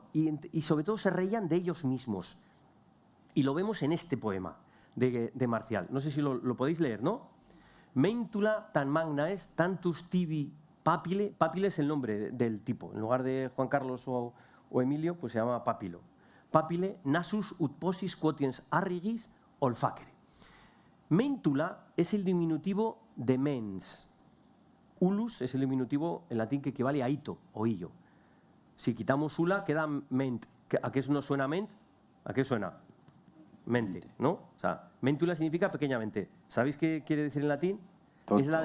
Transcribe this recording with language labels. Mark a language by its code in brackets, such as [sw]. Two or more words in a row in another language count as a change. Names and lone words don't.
[es] Y sobre todo se reían de ellos mismos. Y lo vemos en este poema de Marcial. No sé si lo podéis leer, ¿no? [la] Mentula tan magna es, tantus tibi papile. [es] Papile es el nombre del tipo. En lugar de Juan Carlos o Emilio, pues se llama Papilo. [la] Papile nasus ut posis quotiens arrigis olfacere. [es] Mentula es el diminutivo de mens. Ulus es el diminutivo en latín que equivale a ito o illo. Si quitamos ula, queda ment. ¿A qué no suena ment? ¿A qué suena? Mente, ¿no? O sea, mentula significa pequeñamente. ¿Sabéis qué quiere decir en latín?